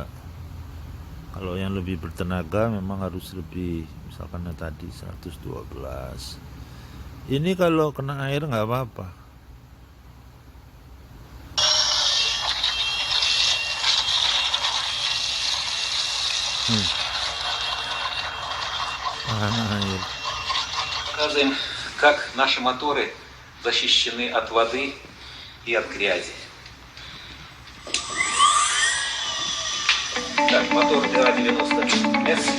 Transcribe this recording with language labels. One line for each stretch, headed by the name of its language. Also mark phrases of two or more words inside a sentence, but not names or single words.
Indonesian: Kalau yang lebih bertenaga memang harus lebih, misalkan tadi 112. Ini kalau kena air nggak apa-apa. Air.
Russian: Показываем, как наши моторы защищены от воды и от грязи. Так, мотор ДА-90С.